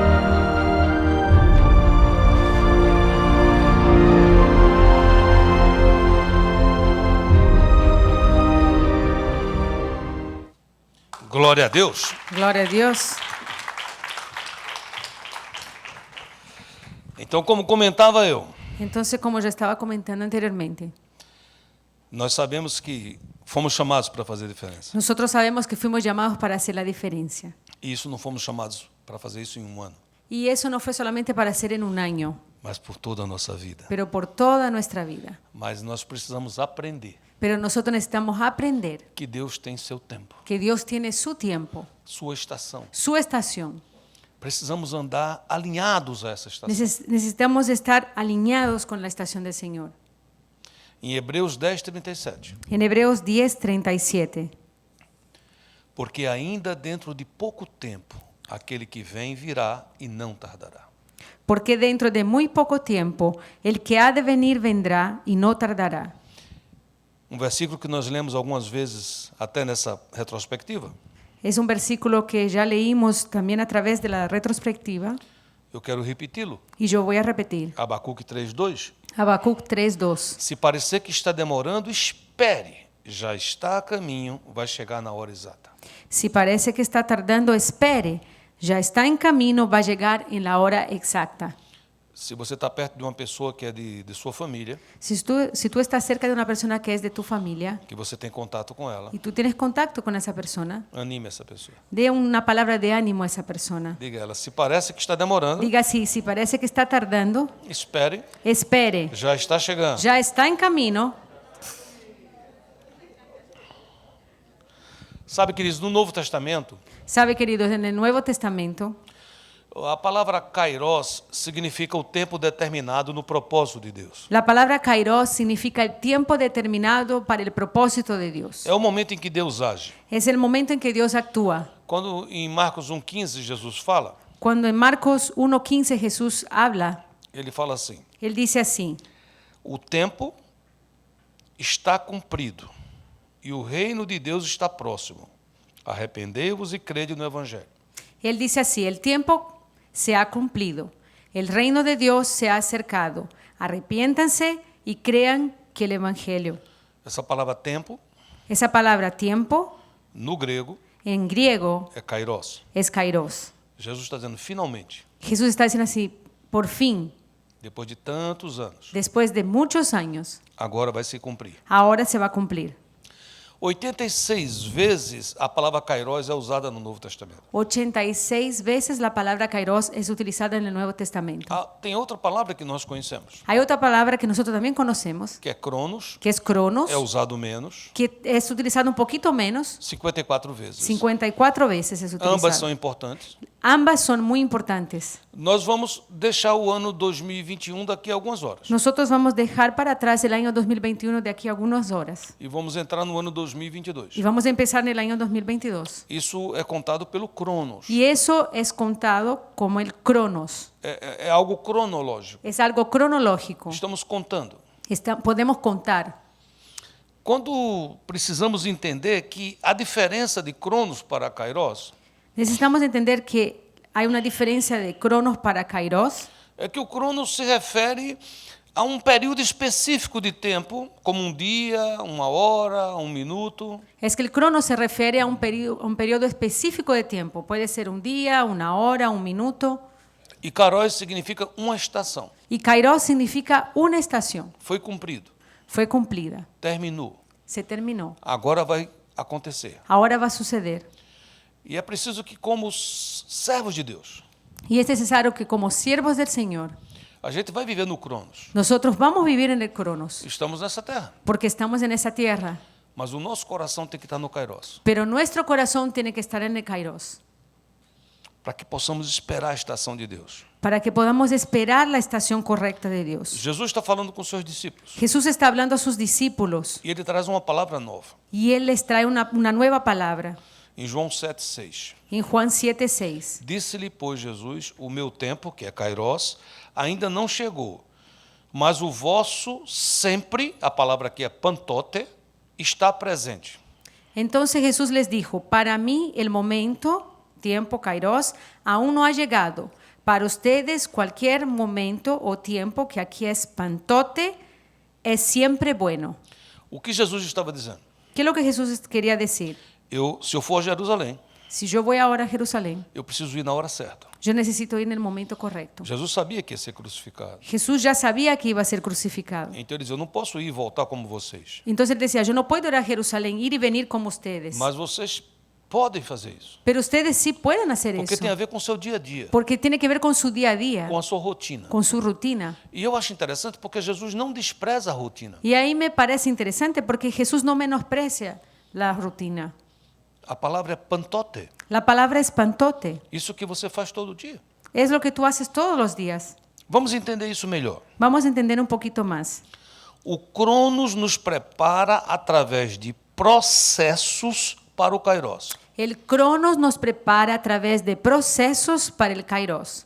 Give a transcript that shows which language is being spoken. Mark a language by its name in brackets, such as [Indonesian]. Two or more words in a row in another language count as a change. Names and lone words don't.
[Portuguese] Glória a Deus. [Spanish] Gloria a Dios. [Portuguese] Então, como comentava eu, [Spanish] Entonces, como ya estaba comentando anteriormente, [Portuguese] nós sabemos que fomos chamados para fazer diferença. [Spanish] nosotros sabemos que fuimos llamados para hacer la diferencia. [Portuguese] E isso não fomos chamados para fazer isso em um ano, [Spanish] Y eso no fue solamente para hacer en un año, [Portuguese] mas por toda a nossa vida. [Spanish] pero por toda nuestra vida. [Portuguese] Mas nós precisamos aprender [Spanish] Pero nosotros necesitamos aprender [Portuguese] que Deus tem seu tempo, [Spanish] que Dios tiene su tiempo, [Portuguese] sua estação. [Spanish] su estación. [Portuguese] Precisamos andar alinhados a essa estação. [Spanish] Necesitamos estar alineados con la estación del Señor. [Portuguese] Em Hebreus 10:37, [Spanish] En Hebreos 10:37. [Portuguese] porque ainda dentro de pouco tempo aquele que vem virá e não tardará. [Spanish] Porque dentro de muy poco tiempo el que ha de venir vendrá y no tardará. [Portuguese] Um versículo que nós lemos algumas vezes até nessa retrospectiva. [Spanish] Es un versículo que ya leímos también a través de la retrospectiva [Portuguese] Eu quero repeti-lo. [Spanish] y yo voy a repetir. [Portuguese] Abacuque 3:2. [Spanish] Habacuc 3:2. [Portuguese] Se parecer que está demorando, espere. Já está a caminho, vai chegar na hora exata. [Spanish] Si parece que está tardando, espere. Ya está en camino, va a llegar en la hora exacta. [Portuguese] Se você está perto de uma pessoa que é de sua família, [Spanish] Si tú estás cerca de una persona que es de tu familia [Portuguese] que você tem contato com ela, [Spanish] y tú tienes contacto con esa persona, [Portuguese] anime essa pessoa. [Spanish] dé una palabra de ánimo a esa persona. [Portuguese] Diga a ela, se parece que está demorando, [Spanish] Diga así, si parece que está tardando, [Portuguese] espere, [Spanish] espere. [Portuguese] já está chegando. [Spanish] Ya está en camino. [Portuguese] Sabe, queridos, no Novo Testamento, [Spanish] Sabe, queridos, en el Nuevo Testamento, [Portuguese] a palavra kairos significa o tempo determinado no propósito de Deus. [Spanish] la palabra kairos significa el tiempo determinado para el propósito de Dios. [Portuguese] É o momento em que Deus age. [Spanish] Es el momento en que Dios actúa. [Portuguese] Quando em Marcos 1,15 Jesus fala, [Spanish] Cuando en Marcos 1:15 Jesús habla, [Portuguese] ele fala assim: [Spanish] él dice así: [Portuguese] o tempo está cumprido e o reino de Deus está próximo. Arrependei-vos e crede no Evangelho. [Spanish] Él dice así, el tiempo se ha cumplido, el reino de Dios se ha acercado, arrepiéntanse y crean que el Evangelio. [Portuguese] Essa palavra tempo, [Spanish] Esa palabra tiempo [Portuguese] no grego, [Spanish] en griego [Portuguese] é kairos. [Spanish] es kairos. [Portuguese] Jesus está dizendo, finalmente, [Spanish] Jesús está diciendo así, por fin, [Portuguese] depois de tantos anos, [Spanish] después de muchos años, [Portuguese] agora vai se cumprir. [Spanish] ahora se va a cumplir. [Portuguese] 86 vezes a palavra kairos é usada no Novo Testamento. [Spanish] 86 veces la palabra kairos es utilizada en el Nuevo Testamento. [Portuguese] Tem outra palavra que nós conhecemos, [Spanish] Hay otra palabra que nosotros también conocemos, [Portuguese] que é cronos, [Spanish] que es cronos, [Portuguese] é usado menos, [Spanish] que es utilizado un poquito menos, [Portuguese] 54 vezes. [Spanish] 54 veces es [Portuguese] Ambas [Spanish] utilizado. [Portuguese] são importantes. [Spanish] Ambas son muy importantes. [Portuguese] Nós vamos deixar o ano 2021 daqui a algumas horas. [Spanish] Nosotros vamos a dejar para atrás el año 2021 de aquí a algunas horas [Portuguese] E vamos entrar no ano 2022. [Spanish] y vamos a empezar en el año 2022. [Portuguese] Isso é contado pelo Cronos. [Spanish] Y eso es contado como el cronos. [Portuguese] É algo cronológico. [Spanish] Es algo cronológico. [Portuguese] Estamos contando. [Spanish] Podemos contar. [Portuguese] Quando precisamos entender que a diferença de Cronos para Kairos [Spanish] Necesitamos entender que hay una diferencia de cronos para kairos. [Portuguese] é que o Cronos se refere a um período específico de tempo, como um dia, uma hora, um minuto. [Spanish] Es que el crono se refiere a un periodo específico de tiempo. Puede ser un día, una hora, un minuto. [Portuguese] E Kairos significa uma estação. [Spanish] Y kairos significa una estación. [Portuguese] Foi cumprido, [Spanish] Fue cumplida. [Portuguese] terminou. [Spanish] Se terminó. [Portuguese] Agora vai acontecer. [Spanish] Ahora va a suceder. [Portuguese] E é preciso que, como servos de Deus, [Spanish] Y es necesario que como siervos del Señor, [Portuguese] a gente vai viver no Cronos. [Spanish] nosotros vamos a vivir en el cronos. [Portuguese] Estamos nessa terra, [Spanish] Porque estamos en esa tierra. [Portuguese] mas o nosso coração tem que estar no Kairos, [Spanish] Pero nuestro corazón tiene que estar en el kairos. [Portuguese] para que possamos esperar a estação de Deus. [Spanish] Para que podamos esperar la estación correcta de Dios. [Portuguese] Jesus está falando com seus discípulos [Spanish] Jesús está hablando a sus discípulos. [Portuguese] e ele traz uma palavra nova. [Spanish] Y Él les trae una nueva palabra. [Portuguese] Em João 7,6. [Spanish] En Juan 7:6. [Portuguese] Disse-lhe, pois, Jesus, o meu tempo, que é Kairos, ainda não chegou, mas o vosso sempre, a palavra aqui é pantote, está presente. [Spanish] Entonces Jesús les dijo, para mí el momento, tiempo, kairos, aún no ha llegado. Para ustedes cualquier momento o tiempo que aquí es pantote es siempre bueno. [Portuguese] O que Jesus estava dizendo? [Spanish] ¿Qué es lo que Jesús quería decir? [Portuguese] Se eu for a Jerusalém, [Spanish] Si yo voy ahora a Jerusalén, [Portuguese] eu preciso ir na hora certa. [Spanish] yo necesito ir en el momento correcto. [Portuguese] Jesus sabia que ia ser crucificado. [Spanish] Jesús ya sabía que iba a ser crucificado. [Portuguese] Então ele dizia, eu não posso ir e voltar como vocês. [Spanish] Entonces él decía, yo no puedo ir a Jerusalén, ir y venir como ustedes. [Portuguese] Mas vocês podem fazer isso. [Spanish] Pero ustedes sí pueden hacer [Portuguese] Porque [Spanish] eso. [Portuguese] tem a ver com o seu dia a dia, [Spanish] Porque tiene que ver con su día a día, [Portuguese] com a sua rotina. [Spanish] con su rutina. [Portuguese] E eu acho interessante porque Jesus não despreza a rotina. [Spanish] Y ahí me parece interesante porque Jesús no menosprecia la rutina. [Portuguese] A palavra é pantote. [Spanish] La palabra es pantote. [Portuguese] Isso que você faz todo dia. [Spanish] Es lo que tú haces todos los días. [Portuguese] Vamos entender isso melhor. [Spanish] Vamos a entender un poquito más. [Portuguese] O Cronos nos prepara através de processos para o Kairos. [Spanish] El Cronos nos prepara a través de procesos para el Kairos.